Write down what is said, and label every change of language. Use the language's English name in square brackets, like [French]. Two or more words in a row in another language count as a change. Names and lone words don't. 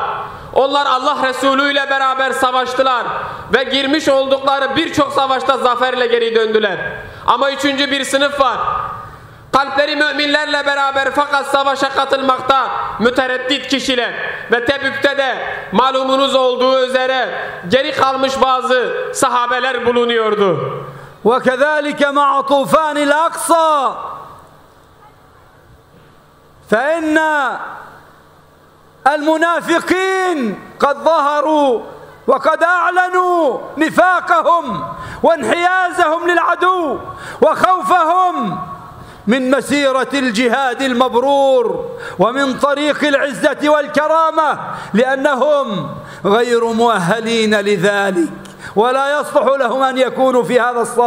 [Turkish] Onlar Allah Resulü ile beraber savaştılar ve girmiş oldukları birçok savaşta zaferle geri döndüler. Ama üçüncü bir sınıf var. Kalpleri müminlerle beraber fakat savaşa katılmakta mütereddit kişiler ve Tebük'te de malumunuz olduğu üzere geri kalmış bazı sahabeler bulunuyordu. [Arabic] وكذلك مع طوفان الأقصى فإن المنافقين قد ظهروا وقد أعلنوا نفاقهم وانحيازهم للعدو وخوفهم من مسيرة الجهاد المبرور ومن طريق العزة والكرامة لأنهم غير مؤهلين لذلك ولا يصلح لهم أن يكونوا في هذا الصف.